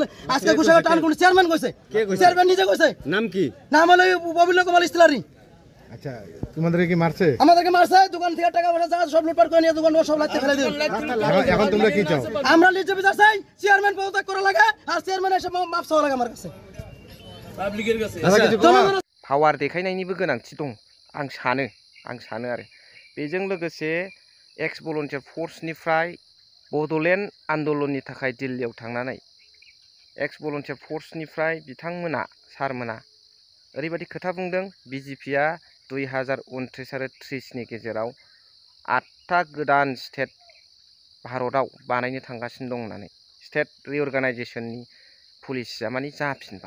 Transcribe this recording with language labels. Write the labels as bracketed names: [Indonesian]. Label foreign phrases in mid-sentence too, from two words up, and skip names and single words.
[Bangla] আজকে কুশাইগাঁও [English] town committee-r [Bangla] চেয়ারম্যান কইছে, চেয়ারম্যান নিজে কইছে। নাম কি? নাম হলো ববিল্য কুমার ইস্তিলারি। আচ্ছা, তোমাদের কি মারছে? আমাদেরকে মারছে, দোকান থেকে টাকা পয়সা যা সব লুটপাট করে নিয়ে দোকান সব লাগতে ফেলে দিল। এখন তোমরা কি চাও? আমরা লিজ বিচার চাই, চেয়ারম্যান পদত্যাগ করা লাগে, আর চেয়ারম্যান এসে মাপ চাওয়া লাগে আমার কাছে। [Bodo] पावार देखायनायनिबो गोनांथि दं आं सानो आरो बेजों लोगोसे [English] ex volunteer [Bodo] फर्सनिफ्राय बड'लेण्ड आन्दलननि थाखाय दिल्लीयाव थांनानै [English] ex volunteer [Bodo] फर्सनिफ्राय बिथांमोना सारमोना ओरैबायदि खोथा बुंदों बिजेपिआ 2029 आरो 30 नि गेजेराव 8टा गोदान स्टेट भारताव बानायनो थांगासिनो दं होननानै [English] state reorganisationni [Bodo] पलिसिया माने जाफिनबाय।